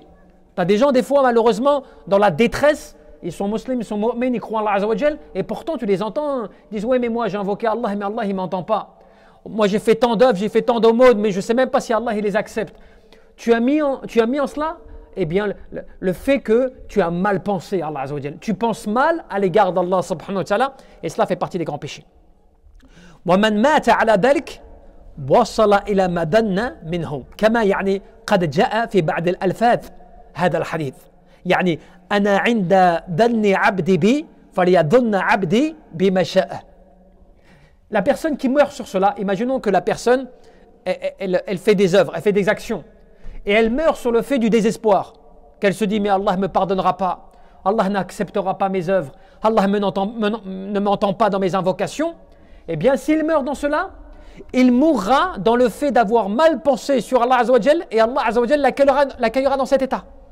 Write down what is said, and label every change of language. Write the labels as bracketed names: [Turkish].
[French] Tu as des gens, des fois, malheureusement, dans la détresse, ils sont musulmans, ils sont mu'mins, ils croient en Allah Azza wa Jal, et pourtant tu les entends, ils disent, ouais, mais moi j'ai invoqué Allah, mais Allah il ne m'entend pas. Moi j'ai fait tant d'œuvres, j'ai fait tant d'aumônes, mais je ne sais même pas si Allah il les accepte. Tu as mis en cela, eh bien, le fait que tu as mal pensé à Allah Azza wa Jal. Tu penses mal à l'égard d'Allah subhanahu wa ta'ala, et cela fait partie des grands péchés. [Arabic] وَمَنْ مَاتَ عَلَى ذَلِكَ وَصَلَ إِلَى مَا دَنَّ مِنْهُ كما يعني قد جاء في بعض الألفاظ هذا الحديث. يعني أنا عند ظن عبدي بي فليظن عبدي بما شاء. [French] La personne qui meurt sur cela, imaginons que la personne, elle fait des œuvres, elle fait des actions. et elle meurt sur le fait du désespoir, qu'elle se dit mais Allah ne me pardonnera pas, Allah n'acceptera pas mes œuvres, Allah ne m'entend pas dans mes invocations, eh bien s'il meurt dans cela, il mourra dans le fait d'avoir mal pensé sur Allah Azza wa Jal, et Allah Azza wa Jal l'accueillera dans cet état.